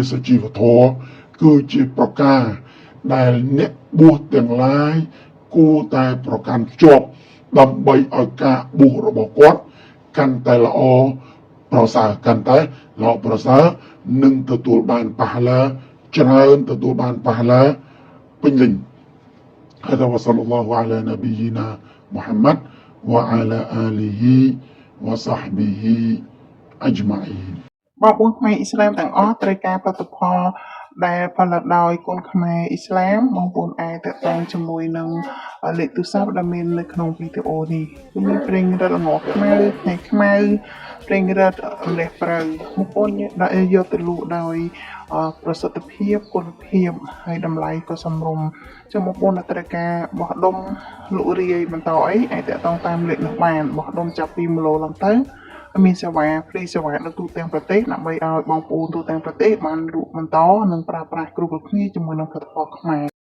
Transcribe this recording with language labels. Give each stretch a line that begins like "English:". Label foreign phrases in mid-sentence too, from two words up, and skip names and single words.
Khmer: សុជីវធម៌គឺជាប្រការដែលអ្នកបួសទាំងឡាយគួរតែប្រកាន់ខ្ជាប់ដើម្បីឲ្យការបួសរបស់គាត់កាន់តែល្អប្រសើរកាន់តែល្អប្រសើរនិងទទួលបានប៉ះឡាច្រើនទទួលបានប៉ះឡាពេញលេញ
Arabic: هذا وصلى الله على نبينا محمد وعلى آله وصحبه أجمعين
Khmer: បងប្អូនខ្មែរអ៊ីស្លាមទាំងអស់ត្រូវការផលិតផលដែលផលិតដោយគុនខ្មែរអ៊ីស្លាមបងប្អូនអាចតាក់ទង ជាមួយនឹងលេខទូរស័ព្ទដែលមាននៅក្នុងវីដេអូនេះគឺមានប្រេងរឹតល្ងខ្មៅផ្នែកខ្មៅប្រេងរឹតលះប្រៅបងប្អូនយកទៅលក់ដោយប្រសិទ្ធភាពគុណភាពហើយតម្លៃក៏សមរម្យចឹងបងប្អូនត្រូវការបោះដុំលក់រាយបន្តអីអាចតាក់ទងតាមលេខនោះបានបោះដុំចាប់ពី1គីឡូឡើងទៅមានសេវា free សេវានៅទូទាំងប្រទេសដើម្បីឲ្យបងប្អូនទូទាំងប្រទេសបានលក់បន្តនិងប្រើប្រាស់គ្រប់គ្នាជាមួយនឹងផលិតផលខ្មែរ